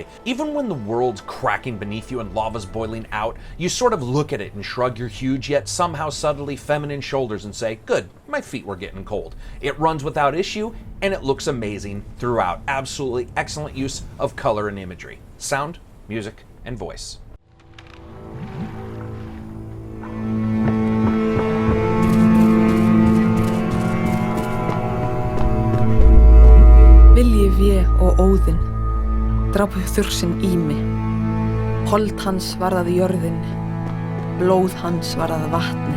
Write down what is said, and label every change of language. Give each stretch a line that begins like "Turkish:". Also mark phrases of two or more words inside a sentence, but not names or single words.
English: Even when the world's cracking beneath you and lava's boiling out, you sort of look at it and shrug your huge yet somehow subtly feminine shoulders and say, good, my feet were getting cold. It runs without issue and it looks amazing throughout. Absolutely excellent use of color and imagery, sound, music, and voice.
Icelandic: Vilji vé og óðinn, drápu þursinn í mig. Hold hans varð að jörðinni, blóð hans varð að vatni.